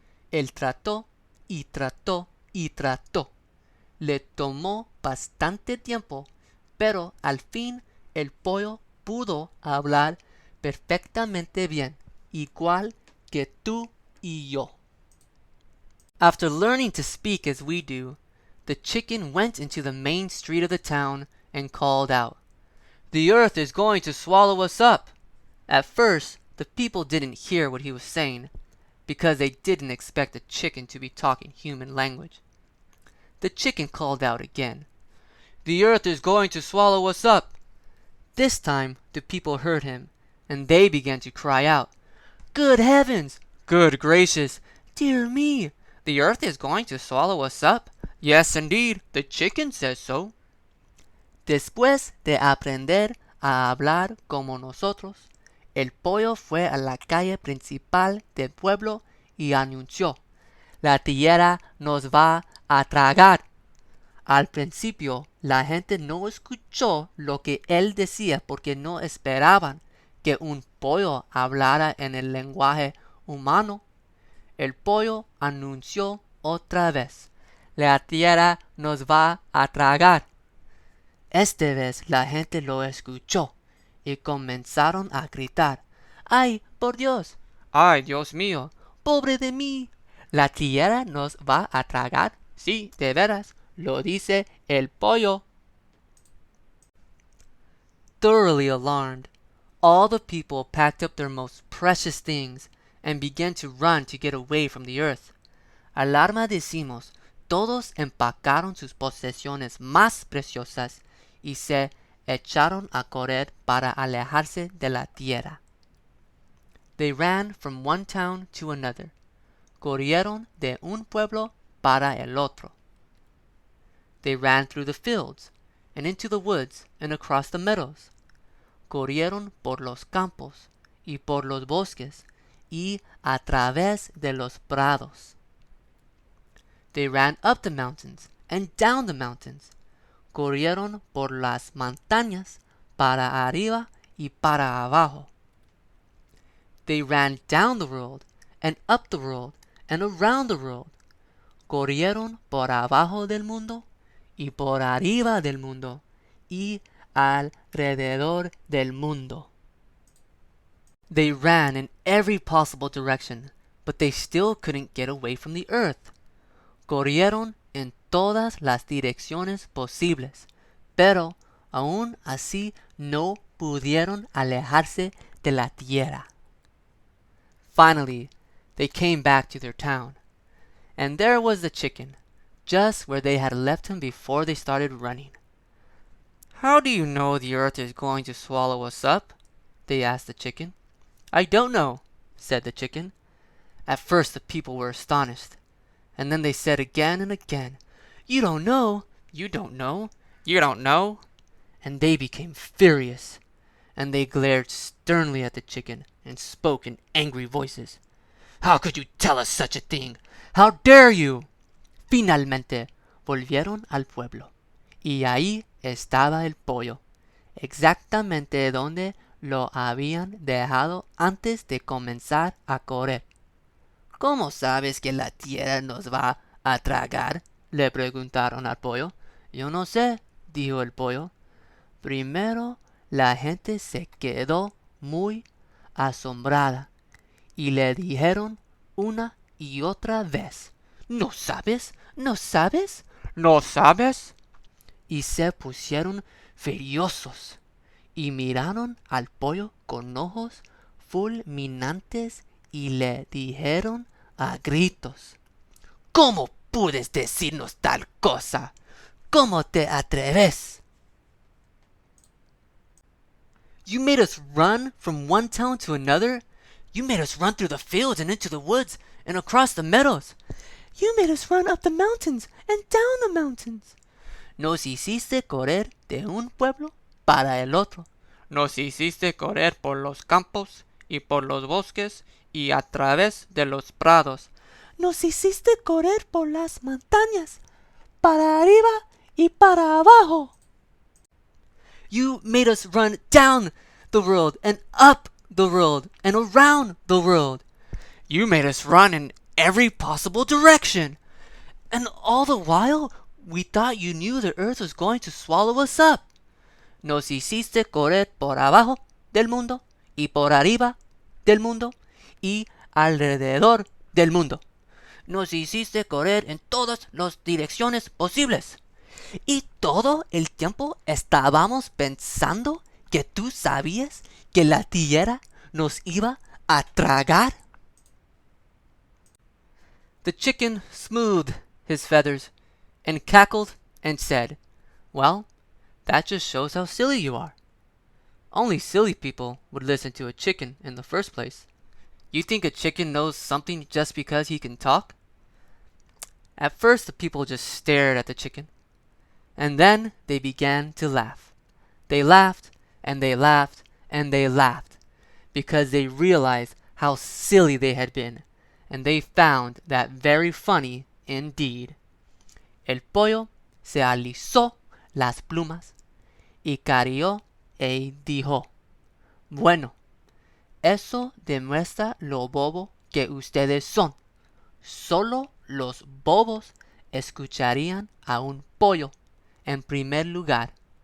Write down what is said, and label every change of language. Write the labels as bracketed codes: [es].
[es] Él trató y trató y trató. Le tomó bastante tiempo, pero al fin el pollo pudo hablar perfectamente bien, igual que tú y yo. [en] After learning to speak as we do, the chicken went into the main street of the town and called out, "The earth is going to swallow us up!" At first, the people didn't hear what he was saying, because they didn't expect a chicken to be talking human language. The chicken called out again, "The earth is going to swallow us up!" This time, the people heard him, and they began to cry out, "Good heavens! Good gracious! Dear me! The earth is going to swallow us up? Yes, indeed, the chicken says so." [es] Después de aprender a hablar como nosotros, el pollo fue a la calle principal del pueblo y anunció, "La tierra nos va a tragar." Al principio, la gente no escuchó lo que él decía porque no esperaban que un pollo hablara en el lenguaje humano. El pollo anunció otra vez, "La tierra nos va a tragar." Esta vez la gente lo escuchó y comenzaron a gritar, "¡Ay, por Dios! ¡Ay, Dios mío! ¡Pobre de mí! ¿La tierra nos va a tragar? Sí, de veras, lo dice el pollo." [en] Thoroughly alarmed, all the people packed up their most precious things and began to run to get away from the earth. [es] Alarma decimos, todos empacaron sus posesiones más preciosas y se echaron a correr para alejarse de la tierra. [en] They ran from one town to another. [es] Corrieron de un pueblo para el otro. [en] They ran through the fields, and into the woods, and across the meadows. [es] Corrieron por los campos, y por los bosques, y a través de los prados. [en] They ran up the mountains, and down the mountains. [es] Corrieron por las montañas, para arriba y para abajo. [en] They ran down the world, and up the world, and around the world. [es] Corrieron por abajo del mundo, y por arriba del mundo, y alrededor del mundo. [en] They ran in every possible direction, but they still couldn't get away from the earth. [es] Corrieron en todas las direcciones posibles, pero aún así no pudieron alejarse de la tierra. [en] Finally, they came back to their town, and there was the chicken, just where they had left him before they started running. "How do you know the earth is going to swallow us up?" they asked the chicken. "I don't know," said the chicken. At first the people were astonished, and then they said again and again, "You don't know, you don't know, you don't know." And they became furious, and they glared sternly at the chicken and spoke in angry voices. "How could you tell us such a thing? How dare you?" [es] Finalmente volvieron al pueblo, y ahí estaba el pollo, exactamente donde lo habían dejado antes de comenzar a correr. "¿Cómo sabes que la tierra nos va a tragar?" le preguntaron al pollo. "Yo no sé", dijo el pollo. Primero la gente se quedó muy asombrada y le dijeron una y otra vez, "¿No sabes? ¿No sabes? ¿No sabes?" Y se pusieron furiosos y miraron al pollo con ojos fulminantes y le dijeron a gritos, "¿Cómo puedes decirnos tal cosa? ¿Cómo te atreves? [en] You made us run from one town to another. You made us run through the fields and into the woods and across the meadows. You made us run up the mountains and down the mountains. [es] Nos hiciste correr de un pueblo para el otro. Nos hiciste correr por los campos y por los bosques y a través de los prados. Nos hiciste correr por las montañas, para arriba y para abajo. [en] You made us run down the world and up the world and around the world. You made us run in every possible direction. And all the while, we thought you knew the earth was going to swallow us up. [es] Nos hiciste correr por abajo del mundo y por arriba del mundo y alrededor del mundo. Nos hiciste correr en todas las direcciones posibles. Y todo el tiempo estábamos pensando que tú sabías que la tierra nos iba a tragar. [en] The chicken smoothed his feathers and cackled and said, "Well, that just shows how silly you are. Only silly people would listen to a chicken in the first place. You think a chicken knows something just because he can talk?" At first the people just stared at the chicken, and then they began to laugh. They laughed and they laughed and they laughed because they realized how silly they had been, and they found that very funny indeed. [es] El pollo se alisó las plumas y carió e dijo, "Bueno, eso demuestra lo bobo que ustedes son. Solo los bobos escucharían a un pollo en primer lugar.